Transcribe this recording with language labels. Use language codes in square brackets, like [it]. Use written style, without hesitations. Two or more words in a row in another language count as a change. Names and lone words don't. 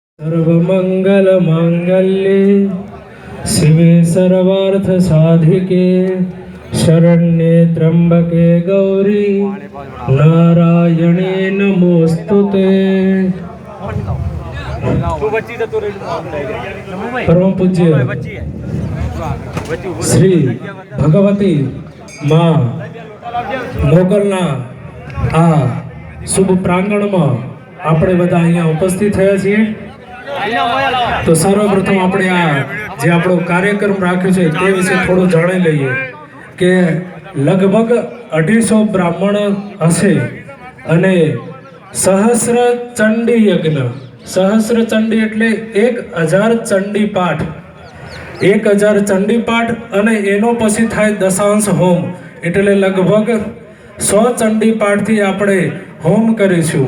[sa] सर्वमंगल मांगल्ये शिवे सर्वार्थ साधिके शरण्ये त्र्यंबके गौरी नारायणे नमोस्तुते। [gu] પરમ પૂજ્ય શ્રી ભગવતી માં મોગલના આ શુભ પ્રાંગણ માં આપણે બધા અહીંયા ઉપસ્થિત થયા છીએ। તો સર્વપ્રથમ આપણે આ જે આપણો કાર્યક્રમ રાખ્યો છે તે વિશે થોડું જાણી લઈએ કે લગભગ 250 બ્રાહ્મણ હશે અને સહસ્ર ચંડી યજ્ઞ, સહસ્ર ચંડી એટલે 1000 ચંડી પાઠ, 1000 ચંડી પાઠ અને એનો પછી થાય દશાંશ હોમ એટલે લગભગ 100 ચંડી પાઠથી આપણે હોમ કરીશું।